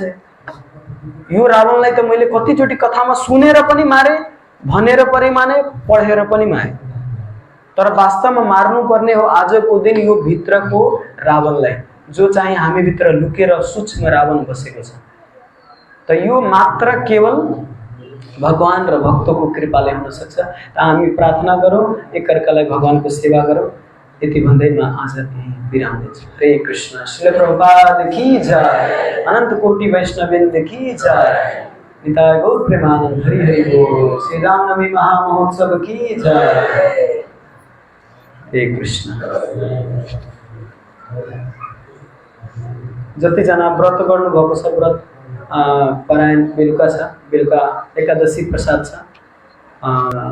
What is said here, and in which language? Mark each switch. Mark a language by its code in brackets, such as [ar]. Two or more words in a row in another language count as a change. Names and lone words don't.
[ne] यो रावणलाई त मैले कतिचोटि कथामा सुनेर पनि मारे, भनेर पनि माने, पढेर पनि मारे, तर वास्तवमा मार्नुपर्ने हो आजको दिन यो भित्रको रावणलाई, जो चाहिँ हामी भित्र लुकेर सूक्ष्म रावण बसेको छ। त यो मात्र केवल भगवान र भक्तको कृपाले हुन सक्छ। त हामी प्रार्थना गरौँ, एकअर्कालाई भगवानको सेवा गरौँ। यति भन्दै म आज विराम दिन्छु। हरे कृष्ण। [hi] श्रील प्रभुपाद की जय, अनंत कोटि वैष्णववृन्द की जय, निताय गौर प्रेमानंद। हरि हरि बोल। श्री रामनवमी महामहोत्सव की जय। [ne] हरे कृष्ण। जतिजना व्रत गर्नुभएको छ, व्रत परायण बेलुका छ, बेलुका एकादशी प्रसाद छ।